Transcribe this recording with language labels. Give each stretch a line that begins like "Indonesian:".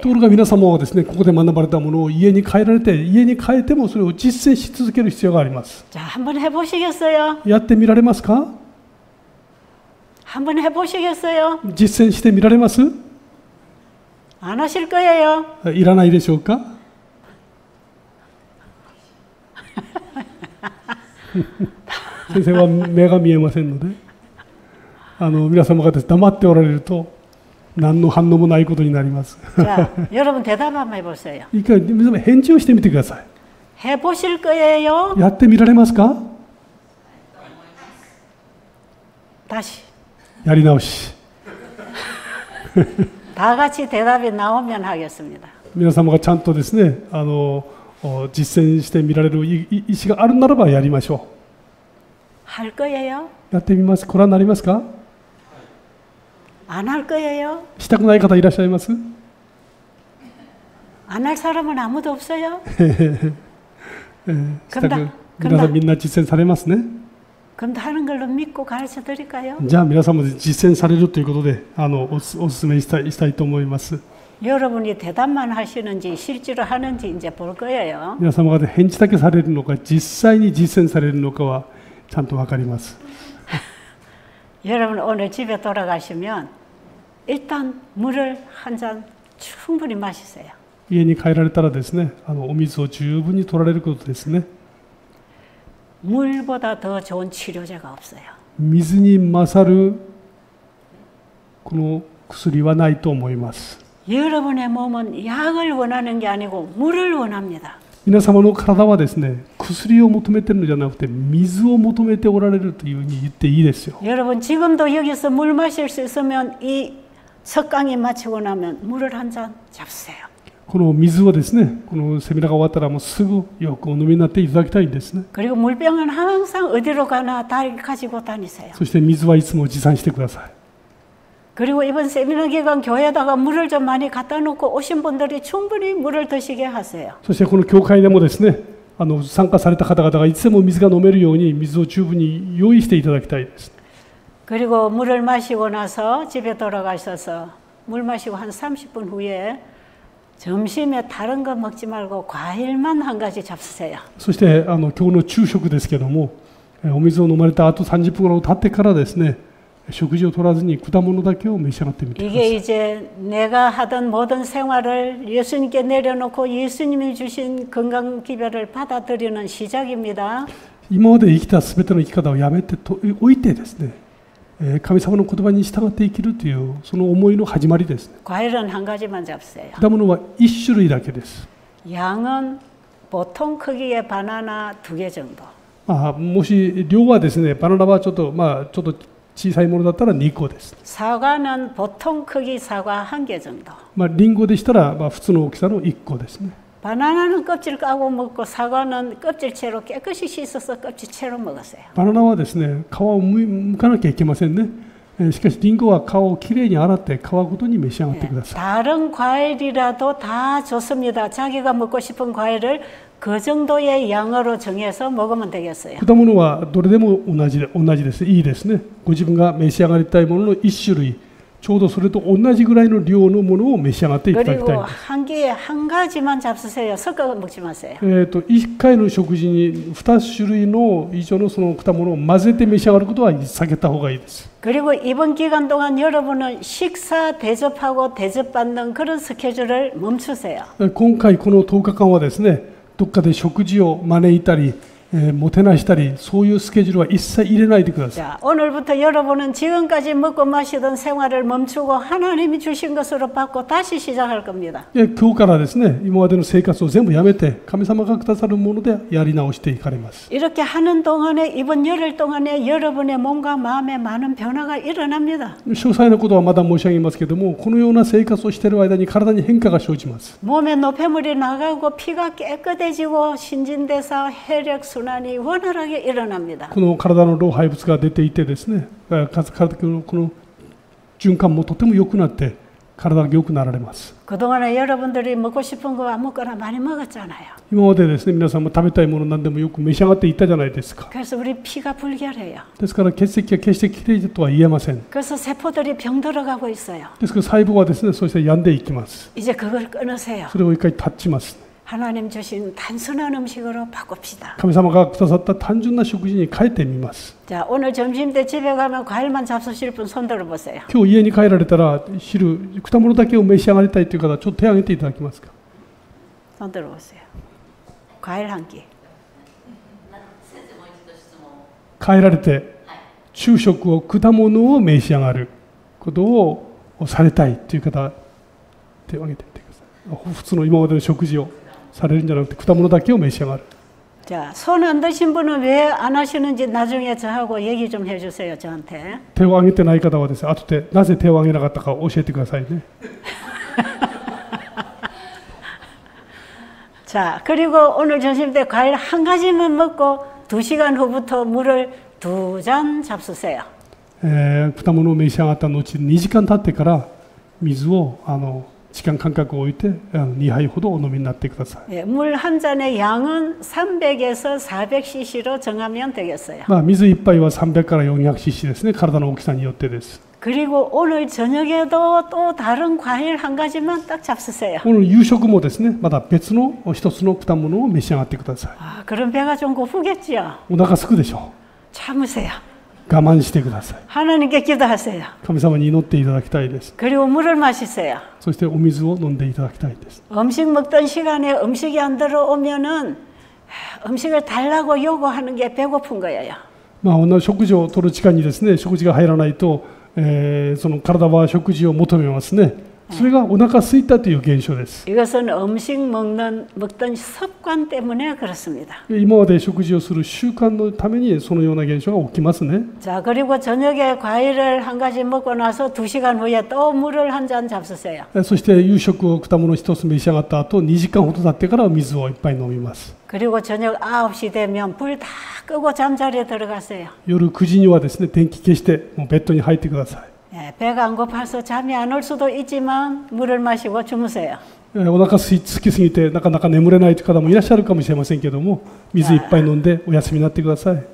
Japanese: ところが皆様はですね、ここで学ばれたものを家に帰られて、家に帰ってもそれを実践し続ける必要があります。
Korean: 자, 한번 해보시겠어요?
Japanese: やってみられますか？
Korean: 한번 해보시겠어요?
Japanese: 実践してみられます？
Korean: 안 하실 거예요.
Japanese: いらないでしょうか？先生は目が見えませんので、皆様が黙っておられると何の反応もないことになります。
Korean: 자, 여러분 대답 한번 해보세요.
Japanese: 一回皆様返事をしてみてください。
Korean: 해보실 거예요?
Japanese: やってみられますか？
Korean: 다시.
Japanese: やり直し。
Korean: 다 같이 대답이 나오면 하겠습니다.
Japanese: 皆様がちゃんとですね、実践してみられる意思があるならばやりましょう。
Korean: 할 거예요?
Japanese: やってみます。ご覧になりますか？
Korean: 안 할 거예요?
Japanese: したくない方いらっしゃいます？
Korean: 안 할 사람은 아무도 없어요?
Japanese: 皆さんみんな実践されますね。
Korean: 그럼 하는 걸로 믿고 가르쳐 드릴까요?
Japanese: じゃあ皆さんも実践されるということでお勧めしたいと思います。
Korean: 여러분이 대답만 하시는지 실제로 하는지 이제 볼 거예요.
Japanese: 皆様が返事だけされるのか実際に実践されるのかはちゃんとわかります。
Korean: 여러분 오늘 집에 돌아가시면 일단 물을 한 잔 충분히 마시세요.
Japanese: 家に帰られたらですね、お水を十分に取られることですね。
Korean: 물보다 더 좋은 치료제가 없어요.
Japanese: 水に勝るこの薬はないと思います。
Korean: 여러분의 몸은 약을 원하는 게 아니고 물을 원합니다.
Japanese: 皆様の体はですね、薬を求めているのじゃなくて水を求めておられるというふうに言っていいですよ。
Korean: 여러분 지금도 여기서 물 마실 수 있으면 이 석강이 마치고 나면 물을 한 잔 잡수세요.
Japanese: この水をですね、このセミナーが終わったらもうすぐよくお飲みになっていただきたいんですね。
Korean: 그리고 물병은 항상 어디로 가나 다 가지고 다니세요.
Japanese: そして水はいつも持参してください。
Korean: 그리고 이번 세미나 기간 교회에다가 물을 좀 많이 갖다 놓고 오신 분들이 충분히 물을 드시게 하세요.
Japanese: そしてこの教会でもですね、参加された方々がいつでも水が飲めるように水を十分に用意していただきたいです。
Korean: 그리고 물을 마시고 나서 집에 돌아가셔서 물 마시고 한 30분 후에 점심에 다른 거 먹지 말고 과일만 한 가지 잡수세요.
Japanese: そして今日の昼食ですけども、お水を飲まれた後30分ほど経ってからですね、食事を取らずに果物だけを召し上がってみてください。
Korean: 이게 이제 내가 하던 모든 생활을 예수님께 내려놓고 예수님이 주신 건강 기별을 받아들이는 시작입니다.
Japanese: 今まで生きたすべての生き方をやめておいてですね、神様の言葉に従って生きるというその思いの始まりですね。
Korean: 과일은 한 가지만 잡수세요.
Japanese: 果物は1種類だけです。
Korean: 양은 보통 크기의 바나나 2개 정도.
Japanese: もし量はですね、バナナはちょっと小さいものだったら2個です。
Korean: 사과는 보통 크기 사과 1개 정도.
Japanese: リンゴでしたら普通の大きさの1個ですね。
Korean: 바나나는 껍질 까고 먹고 사과는 껍질채로 깨끗이 씻어서 껍질채로 먹었어요.
Japanese: バナナはですね、皮を剥かなきゃいけませんね。しかしリンゴは皮をきれいに洗って皮ごとに召し上がってください。
Korean: 다른 과일이라도 다 좋습니다. 자기가 먹고 싶은 과일을 그 정도의 양으로 정해서 먹으면 되겠어요.
Japanese: 果物はどれでも同じです。いいですね。ご自分が召し上がりたいものの1種類、ちょうどそれと同じぐらいの量のものを召し上がっていただきたい
Korean: 그리고 한 끼에 한 가지만 잡수세요. 섞어 먹지 마세요.
Japanese: 1回の食事に2種類の以上のその果物を混ぜて召し上がることは避けた方がいいです。
Korean: 그리고 이번 기간 동안 여러분은 식사 대접하고 대접받는 그런 스케줄을 멈추세요.
Japanese: 今回この10日間はですね、どっかで食事を招いたり、もてなしたり、そういうスケジュールは一切入れないでください。
Korean: 자, 오늘부터 여러분은 지금까지 먹고 마시던 생활을 멈추고 하나님이 주신 것으로 받고 다시 시작할 겁니다.
Japanese: 今日からですね、今までの生活を全部やめて、神様がくださるものでやり直していかれます。
Korean: 이렇게 하는 동안에 이번 열흘 동안에 여러분의 몸과 마음에 많은 변화가 일어납니다.
Japanese: 詳細なことはまだ申し上げますけれども、このような生活をしている間に体に変化が生じます。
Korean: 몸에 노폐물이 나가고 피가 깨끗해지고 신진대사, 혈액 순환이 원활하게 일어납니다.
Japanese: この体の老廃物が出ていてですね、体のこの循環もとても良くなって体が良くなられます。
Korean: 그동안에 여러분들이 먹고 싶은 거 아무거나 많이 먹었잖아요.
Japanese: 今までですね、皆さんも食べたいもの何でもよく召し上がっていったじゃないですか。
Korean: 그래서 우리 피가 불결해요.
Japanese: ですから血液が決してきれいとは言えません。
Korean: 그래서 세포들이 병들어가고 있어요.
Japanese: ですから細胞はですね、そして病んでいきます。
Korean: 이제 그걸 끊으세요.
Japanese: それを一回断ちます。
Korean: 하나님 주신 단순한 음식으로 바꿉시다.
Japanese: 神様がくださった単純な食事に変えてみます。
Korean: 자, 오늘 점심 때 집에 가면 과일만 잡수실 분 손 들어 보세요.
Japanese: 今日家に帰られたら昼果物だけを召し上がりたいという方、ちょっと手を挙げていただけますか。
Korean: 손 들어 보세요. 과일 한 끼.
Japanese: 帰られて昼食を果物を召し上がることをされたいという方、手を挙げてみてください。普通の今までの食事をされるんじゃなくて果物だけを召し上がる。
Korean: 자, 손 안 드신 분은 왜 안 하시는지 나중에 저하고 얘기 좀 해주세요, 저한테.
Japanese: 手を挙げてない方はですね、後でなぜ手を挙げなかったか教えてくださいね。
Korean: 자, 그리고 오늘 점심 때 과일 한 가지만 먹고 2시간 후부터 물을 2잔 잡수세요.
Japanese: 果物を召し上がった後2時間経ってから水を時間間隔を置いて2杯ほどお飲みになってください。
Korean: 예, 물 한 잔의 양은 300에서 400cc로 정하면 되겠어요.
Japanese: 水1杯は300から 400cc ですね。体の大きさによってです。
Korean: 그리고 오늘 저녁에도 또 다른 과일 한 가지만 딱 잡수세요.
Japanese: この夕食もですね、また別の一つの果物を召し上がってください。
Korean: 아, 그럼 배가 좀 고프겠죠?
Japanese: お腹すくでしょ
Korean: 참으세요.
Japanese: う。我慢してください。
Korean: 하나님께 기도하세요.
Japanese: 神様に祈っていただきたいです。
Korean: 그리고 물을 마시세요.
Japanese: そしてお水を飲んでいただきたいです。
Korean: 음식 먹던 시간에 음식이 안 들어오면은 음식을 달라고 요구하는 게 배고픈 거예요.
Japanese: 食事を取る時間にですね、食事が入らないと、その体は食事を求めますね。それがお腹空いたという現象です。
Korean: 이것은 음식 먹던 습관 때문에 그렇습니다.
Japanese: 今まで食事をする習慣のためにそのような現象が起きますね。
Korean: 자, 그리고 저녁에 과일을 한 가지 먹고 나서 2시간 후에 또 물을 한 잔 잡수세요.
Japanese: そして夕食を果物一つ召し上がった後、2時間ほど経ってから水をいっぱい飲みます。
Korean: 그리고 저녁 9시 되면 불 다 끄고 잠자리에 들어가세요.
Japanese: 夜9時にはですね、電気消してもうベッドに入ってください。
Korean: 예, 배가 안 고파서 잠이 안 올 수도 있지만 물을 마시고 주무세요.
Japanese: お腹空きすぎてなかなか眠れないという方もいらっしゃるかもしれませんけども、水いっぱい飲んでお休みになってください。